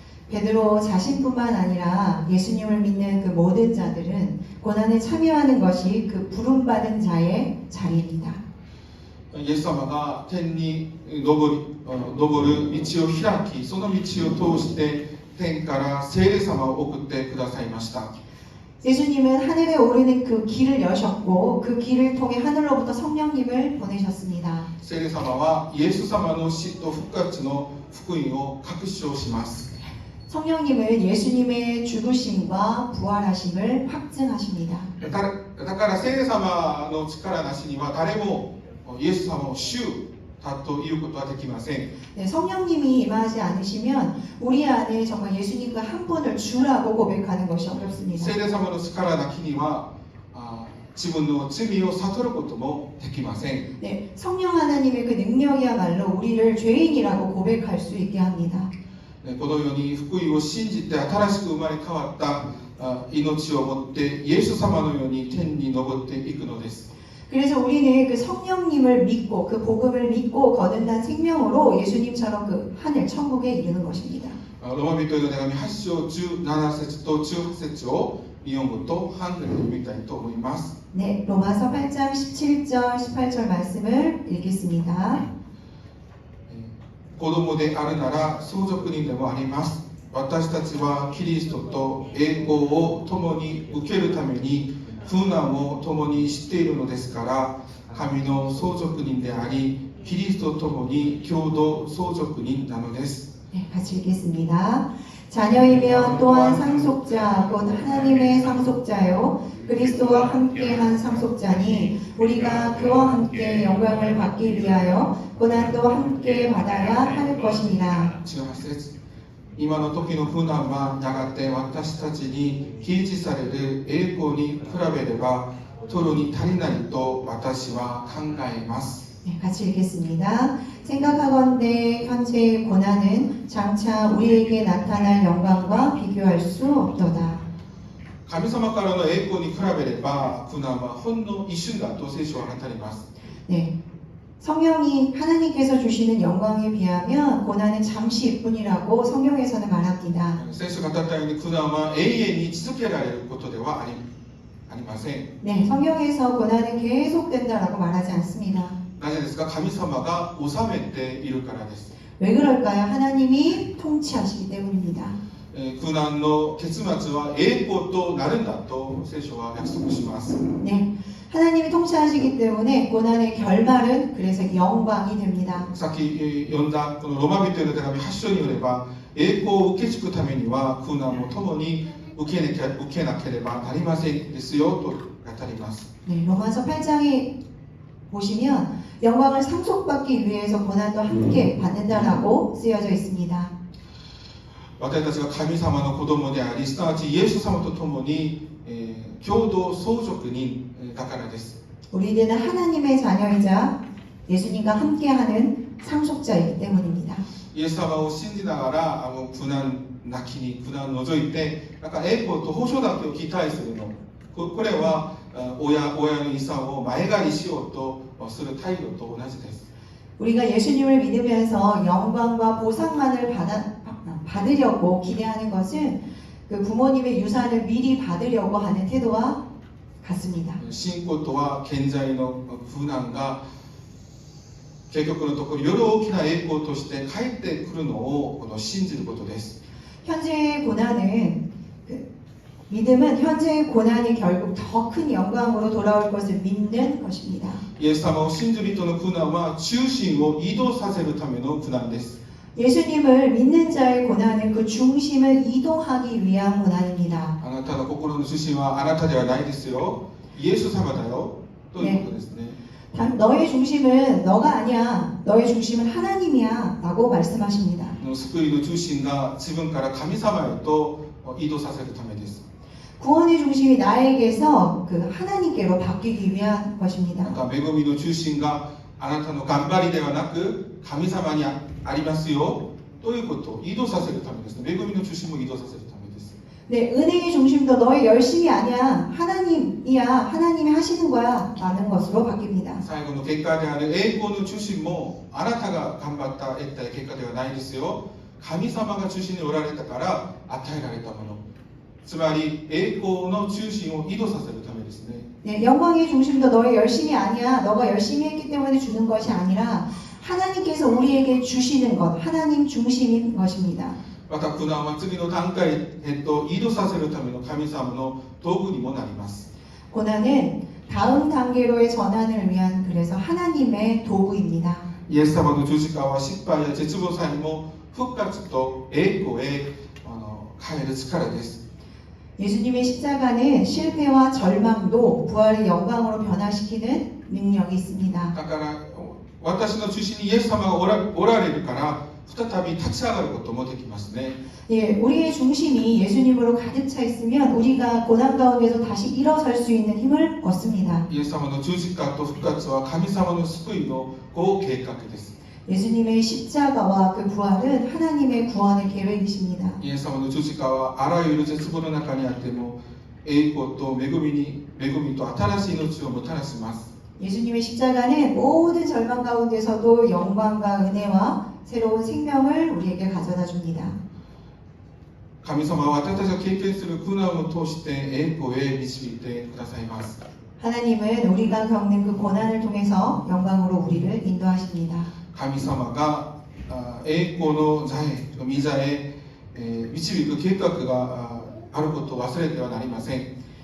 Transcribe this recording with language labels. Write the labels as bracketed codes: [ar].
[ko] 베드로 자신뿐만 아니라 예수님을 믿는 그 모든 자들은 고난에 참여하는 것이 그 부름받은 자의 자리입니다. [ja] イエス様が天に昇る道を開きその道を通して天から聖霊様を送ってくださいました。 [ko] 예수님은 하늘에 오르는 그 길을 여셨고 그 길을 통해 하늘로부터 성령님을 보내셨습니다. [ja] 聖霊様はイエス様の死と復活の福音を確証します。 [ko] 성령님은 예수님의 죽으심과 부활하심을 확증하십니다. [ja] だから聖霊様の力なしには誰もイエス様を主だということはできません。 [ko] 네, 성령님이 임하지 않으시면 우리 안에 정말 예수님 그 한 분을 주라고 고백하는 것이 어렵습니다. [ja] 聖霊様の力なきには自分の罪を悟ることもできません。 [ko] 네, 성령 하나님의 그 능력이야말로 우리를 죄인이라고 고백할 수 있게 합니다. [ja] このように福音を信じて新しく生まれ変わった命を持ってイエス様のように天に昇っていくのです。 [ko] 그래서 우리는 그 성령님을 믿고 그 복음을 믿고 거듭난 생명으로 예수님처럼 그 하늘 천국에 이르는 것입니다. [ja] ローマ人への手紙8章17節と18節を日本語とハングルで読みたいと思います。 [ko] 네, 로마서 8장 17절 18절 말씀을 읽겠습니다. [ja] 子供であるなら相続人でもあります。私たちはキリストと栄光を共に受けるために苦難を共に知っているのですから、神の相続人であり、キリストと共に共同相続人なのです。 [ko] 네, 같이 읽겠습니다. 자녀이며 또한 상속자 곧 하나님의 상속자요 그리스도와 함께한 상속자니 우리가 그와 함께 영광을 받기 위하여 고난도 함께 받아야 할 것이니라. [ja] 18節、今の時の苦難はやがて私たちに掲示される栄光に比べれば取るに足りないと私は考えます。 [ko] 네, 같이 읽겠습니다. 생각하건대 현재의 고난은 장차 우리에게 나타날 영광과 비교할 수 없도다. [ja] 神様からの栄光に比べれば苦難はほんの一瞬だと聖書は語ります。 [ko] 네, 성령이 하나님께서 주시는 영광에 비하면 고난은 잠시뿐이라고 성경에서는 말합니다. [ja] 聖書が語ったように苦難は永遠に続けられることではありません。 [ko] 네, 성경에서 고난은 계속된다라고 말하지 않습니다. [ja] なぜですか？神様が治めているからです。 [ko] 왜 그럴까요? 하나님이 통치하시기 때문입니다. [ja] 苦難の結末は栄光となるんだと聖書は約束します。 [ko] 네, 하나님이 통치하시기 때문에 고난의 결말은 그래서 영광이 됩니다. [ja] さっき読んだこのロマ人への手紙8章によれば、栄光を受け継ぐためには苦難も共に受けなければなりませんですよと語ります。 [ko] 네, 로마서 8장에 보시면 영광을 상속받기 위해서 고난도 함께 받는다라고 쓰여져 있습니다. [ja] 私たちが神様の子供であり、すなわちイエス様と共に、共同相続人だからです。 [ko] 우리는 하나님의 자녀이자 예수님과 함께하는 상속자이기 때문입니다. [ja] イエス様を信じながら苦難なきに苦難を除いてなんか栄光と保証だけを期待するの、これは親の遺産を前借りしようとする態度と同じです。 [ko] 우리가 예수님을 믿으면서 영광과 보상만을 받으려고 기대하는 것은 그 부모님의 유산을 미리 받으려고 하는 태도와 같습니다. [ja] 信仰とは現在の苦難が結局のところより大きな栄光として帰ってくるのを信じることです。 [ko] 현재의 고난은 믿음은 현재의 고난이 결국 더 큰 영광으로 돌아올 것을 믿는 것입니다. [ja] イエス様を信じる人の苦難は中心を移動させるための苦難です。 [ko] 예수님을 믿는 자의 고난은 그 중심을 이동하기 위한 고난입니다. [ja] あなたの心の中心はあなたではないですよ。イエス様だよ。ということですね。 [ko] 너의 중심은 너가 아니야. 너의 중심은 하나님이야. 라고 말씀하십니다. [ja] 救いの中心が自分から神様へと移動させるためです。 [ko] 구원의 중심이 나에게서 그 하나님께로 바뀌기 위한 것입니다. [ja] また恵みの中心があなたの頑張りではなく神様にありますよということを移動させるためですね。恵みの中心も移動させるためです。 [ko] 네, 은혜의 중심도 너의 열심이 아니야. 하나님이야. 하나님이 하시는 거야. 라는 것으로 바뀝니다. [ja] 最後の結果である栄光の中心もあなたが頑張った得た結果ではないですよ。神様が中心におられたから与えられたもの。つまり栄光の中心を移動させるためですね。 [ko] 네, 영광의 중심도 너의 열심이 아니야. 너가 열심히 했기 때문에 주는 것이 아니라 하나님께서 우리에게 주시는 것, 하나님 중심인 것입니다. [ja] また苦難は次の段階へと移動させるための神様の道具にもなります。 [ko] 고난은 다음 단계로의 전환을 위한 그래서 하나님의 도구입니다. [ja] イエス様の十字架は失敗や絶望さえも復活と栄光へ変える力です。 [ko] 예수님의 십자가는 실패와 절망도 부활의 영광으로 변화시키는 능력이 있습니다. [ja] だから私の中心にイエス様がおられるから再び立ち上がることもできますね。 [ko] 예, 우리의 중심이 예수님으로 가득 차 있으면 우리가 고난 가운데서 다시 일어설 수 있는 힘을 얻습니다. [ja] イエス様の十字架と復活は神様の救いの合計画です。 [ko] 예수님의 십자가와 그 부활은 하나님의 구원의 계획이십니다. [ja] イエス様の十字架はあらゆる絶望の中にあっても栄光と恵みと新しい命をもたらします。 [ko] 예수님의 십자가는 모든 절망 가운데서도 영광과 은혜와 새로운 생명을 우리에게 가져다 줍니다. [ja] 神様は私たちが経験する苦難を通して栄光へ導いてくださいます。 [ko] 하나님은 우리가 겪는 그 고난을 통해서 영광으로 우리를 인도하십니다. [ja] 神様が栄光の座へ、御座へ導く計画があることを忘れてはなりません。